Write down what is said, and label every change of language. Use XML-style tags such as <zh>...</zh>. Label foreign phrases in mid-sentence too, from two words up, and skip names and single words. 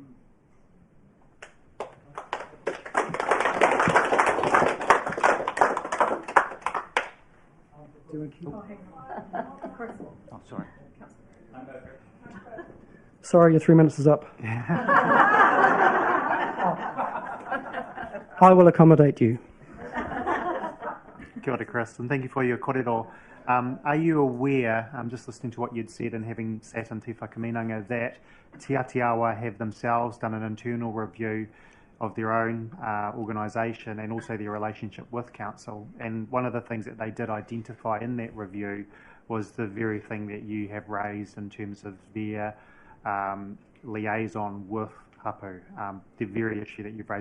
<en>Oh, sorry. Sorry, your 3 minutes is up. I will accommodate you.</en> <mi>Kia ora, Chris,</mi> <en>and thank you for your korero. Are you aware, just listening to what you'd said and having sat in Te Whakaminanga, that Te Atiawa have themselves done an internal review of their own organisation and also their relationship with council. And one of the things that they did identify in that review was the very thing that you have raised in terms of their liaison with hapu, the very issue that you've raised.</en>